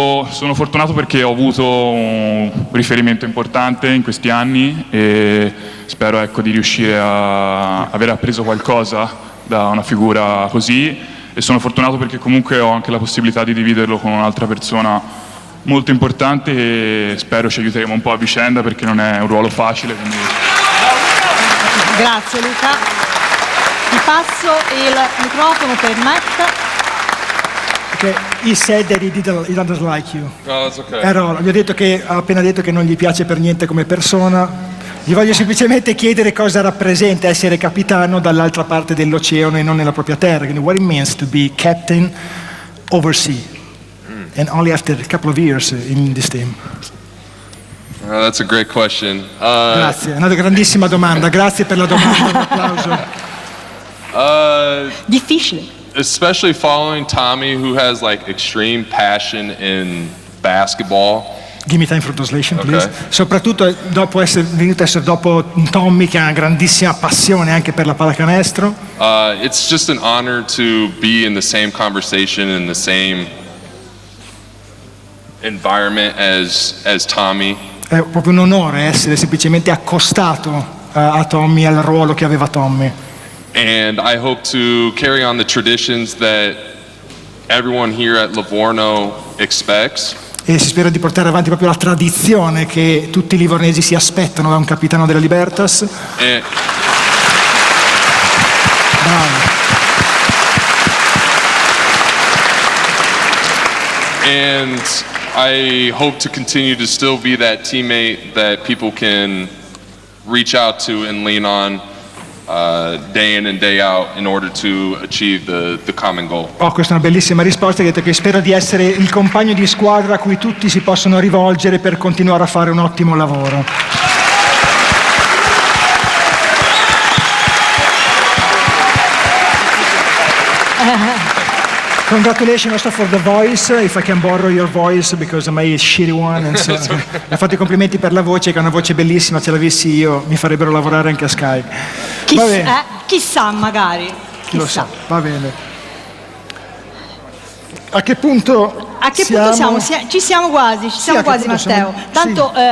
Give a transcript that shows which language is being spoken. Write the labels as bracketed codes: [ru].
[it] sono fortunato perché ho avuto un riferimento importante in questi anni e spero, ecco, di riuscire a aver appreso qualcosa da una figura così, e sono fortunato perché comunque ho anche la possibilità di dividerlo con un'altra persona molto importante, e spero ci aiuteremo un po' a vicenda, perché non è un ruolo facile, quindi... Grazie Luca, ti passo il microfono per Matt. [en] Che he said that he doesn't like you. No, that's okay. [it] Gli ho detto che ha appena detto che non gli piace per niente come persona. Gli voglio semplicemente chiedere cosa rappresenta essere capitano dall'altra parte dell'oceano e non nella propria terra. [en] Quindi, what it means to be captain overseas and only after a couple of years in this team. Oh, that's a great question. [it] Grazie, è una grandissima domanda. Grazie per la domanda. Un applauso. Difficile. [en] Especially following Tommy, who has like extreme passion in basketball. Give me time for translation, please. Okay. [it] Soprattutto dopo essere venuto a essere dopo Tommy, che ha una grandissima passione anche per la pallacanestro. [en] It's just an honor to be in the same conversation, in the same environment as Tommy. [it] È proprio un onore essere semplicemente accostato a Tommy, al ruolo che aveva Tommy. [en] And I hope to carry on the traditions that everyone here at Livorno expects. [it] E si spera di portare avanti proprio la tradizione che tutti i livornesi si aspettano da un capitano della Libertas. [en] And I hope to continue to still be that teammate that people can reach out to and lean on. Day in and day out in order to achieve the common goal. [it] Oh, questa è una bellissima risposta, che spero di essere il compagno di squadra a cui tutti si possono rivolgere per continuare a fare un ottimo lavoro. [en] Congratulations also for the voice, if I can borrow your voice because my is shitty one. And so, okay. [it] Fate i complimenti per la voce, che è una voce bellissima, ce l'avessi io mi farebbero lavorare anche a Sky. Chissà. Va bene. A che punto siamo? Ci siamo quasi, Matteo. Tanto sì.